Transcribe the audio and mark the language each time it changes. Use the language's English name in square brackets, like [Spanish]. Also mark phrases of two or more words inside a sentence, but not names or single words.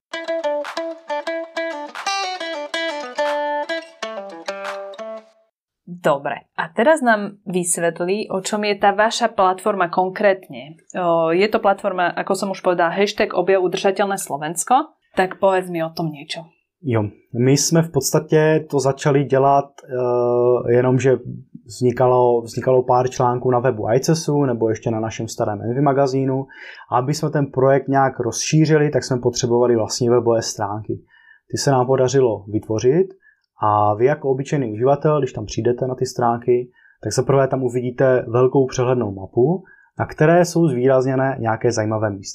[Slovak] Dobre, a teraz nám vysvetlí, o čom je tá vaša platforma konkrétne. Je to platforma, ako som už povedala, #objav udržateľné Slovensko, tak povedz mi o tom niečo. [Czech] Jo, my jsme v podstatě to začali dělat jenom, že vznikalo pár článků na webu ICESu nebo ještě na našem starém Envy magazínu. A aby jsme ten projekt nějak rozšířili, tak jsme potřebovali vlastní webové stránky. Ty se nám podařilo vytvořit a vy jako obyčejný uživatel, když tam přijdete na ty stránky, tak zaprvé tam uvidíte velkou přehlednou mapu, na které jsou zvýrazněné nějaké zajímavé místa.